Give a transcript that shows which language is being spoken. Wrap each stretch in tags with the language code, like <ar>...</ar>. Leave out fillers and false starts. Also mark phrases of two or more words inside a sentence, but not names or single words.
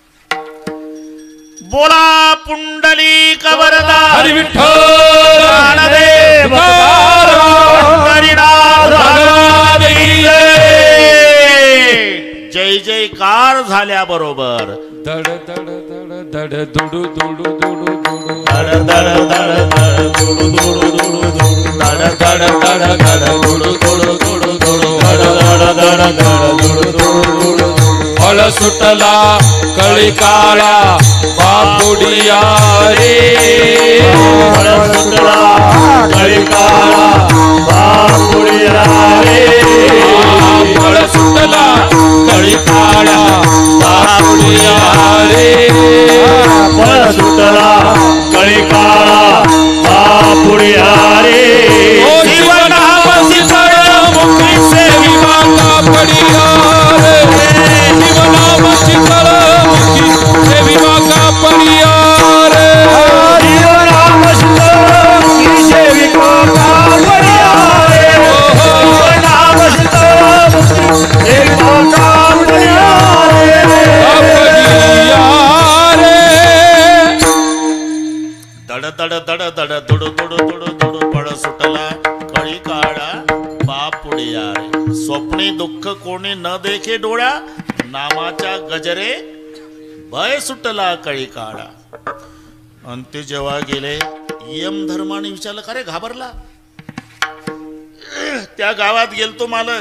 <mr>बोला पुंडलिक वरदा हरी विठ्ठल ज्ञानदेव हरिनाथ</mr> <hi>भगवान की जय</hi> <mr>जयकार झाल्याबरोबर दड दड दड दड दुडू दुडू दुडू दुडू दड दड दड दड दुडू दुडू दुडू दुडू दड दड दड दड दुडू दुडू दुडू दुडू दड दड दड दड दुडू दुडू दुडू फळ सुटला कळी काळा बापुडिया रे. फळ सुटला कळी काळा बापुडिया रे. फळ सुटला कळी काळा बापुडिया रे. फळ सुटला कळी काळा बापुडिया रे. ओ जीवनामसी मुक्ती सेवी माता पडिया रे. जीवनामसी मुक्ती सेवी माता पडिया रे. जीवनाम की सेविका कापडिया रे. जीवनाम सेविका कापडिया रे. पडिया रे. दड दड दड दड दुडू दुडू दुडू दुडू पळ सुटला कळी काळा बापुडिया रे. स्वप्नी दुःख कोणी न देखे डोळा, नामाच्या गजरे भय सुटला कळी काळा. आणि ते जेव्हा गेले यम धर्माने विचारलं का रे घाबरला. त्या गावात गेलतो मालक.</mr>